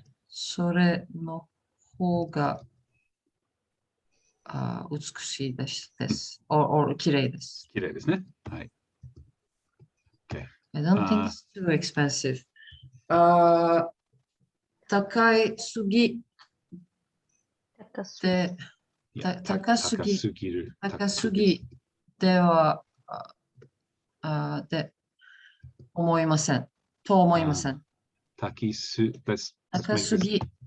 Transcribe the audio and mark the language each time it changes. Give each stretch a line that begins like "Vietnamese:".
Japanese: それの方が美しいです。 or 綺麗です。綺麗ですね。はい。
English: Okay. I don't think it's too expensive.
Japanese: 高いすぎで、高すぎではで思いません。と思いません。高すぎ